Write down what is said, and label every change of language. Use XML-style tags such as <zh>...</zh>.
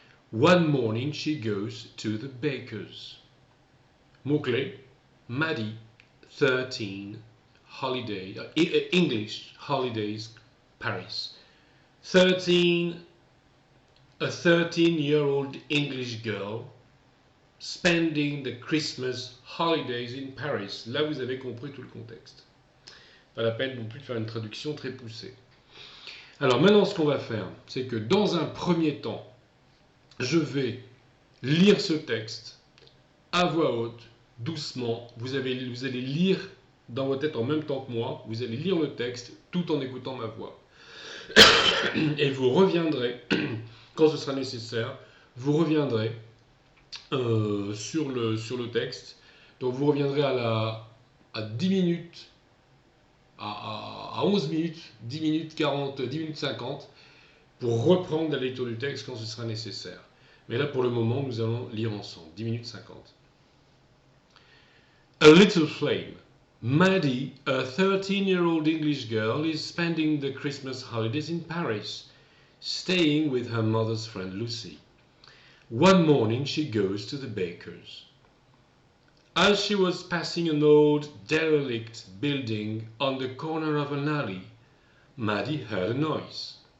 <en>One morning she goes to the baker's.</en> <fr>Mot-clé,</fr> <en>Maddie, 13, holiday, English holidays Paris. 13, a 13-year-old English girl spending the Christmas holidays in Paris.</en> <fr>Là, vous avez compris tout le contexte. Pas la peine non plus de faire une traduction très poussée. Alors maintenant, ce qu'on va faire, c'est que dans un premier temps, je vais lire ce texte à voix haute, doucement. Vous allez lire dans votre tête en même temps que moi. Vous allez lire le texte tout en écoutant ma voix. Et vous reviendrez, quand ce sera nécessaire, vous reviendrez sur le texte. Donc vous reviendrez à 10 minutes, à 11 minutes, 10 minutes 40, 10 minutes 50, pour reprendre la lecture du texte quand ce sera nécessaire. Mais là, pour le moment, nous allons lire ensemble. 10 minutes 50.</fr> <en>A little flame. Maddie, a 13-year-old English girl, is spending the Christmas holidays in Paris, staying with her mother's friend Lucy. One morning she goes to the baker's. As she was passing an old derelict building on the corner of an alley, Maddie heard a noise.</en>